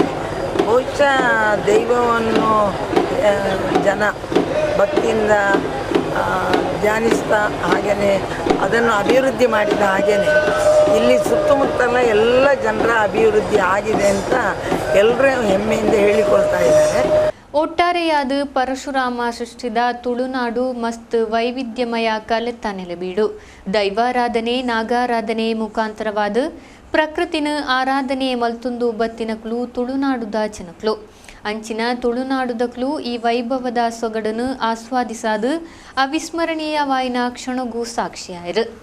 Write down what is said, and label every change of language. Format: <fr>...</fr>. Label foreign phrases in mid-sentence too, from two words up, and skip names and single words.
<kn>ಬಹುಶಃ ದೈವವನ್ನು ಜನ ಭಕ್ತಿಯಿಂದ ಧ್ಯಾನಿಸ್ತಾ ಹಾಗೆಯೇ ಅದನ್ನು ಅಭಿವೃದ್ಧಿ ಮಾಡಿದ ಹಾಗೆಯೇ ಇಲ್ಲಿ ಸುತ್ತಮುತ್ತಲ ಎಲ್ಲ ಜನರ ಅಭಿವೃದ್ಧಿ ಆಗಿದೆ ಅಂತ ಎಲ್ಲರೂ ಹೆಮ್ಮೆಯಿಂದ ಹೇಳಿಕೊಳ್ತಾ ಇದ್ದಾರೆ.</kn> <tcy>ಒಟ್ಟಾರೆಯಾದ ಪರಶುರಾಮ ಸೃಷ್ಟಿದ ತುಳುನಾಡು ಮಸ್ತ್ ವೈವಿಧ್ಯಮಯ ಕಲೆತ್ತ ನೆಲೆಬೀಡು. ದೈವಾರಾಧನೆ ನಾಗಾರಾಧನೆ ಮುಖಾಂತರವಾದ ಪ್ರಕೃತಿನ ಆರಾಧನೆ ಮಲ್ತೊಂದು ಬತ್ತಿನಕ್ಲು ತುಳುನಾಡುದ ಜನಕ್ಲು ಅಂಚಿನ ತುಳುನಾಡುದಕ್ಲು ಈ ವೈಭವದ ಸೊಗಡನ್ನು ಆಸ್ವಾದಿಸಾದ ಅವಿಸ್ಮರಣೀಯವಾಯಿನ ಕ್ಷಣಗೂ ಸಾಕ್ಷಿಯಾಯಿರು.</tcy>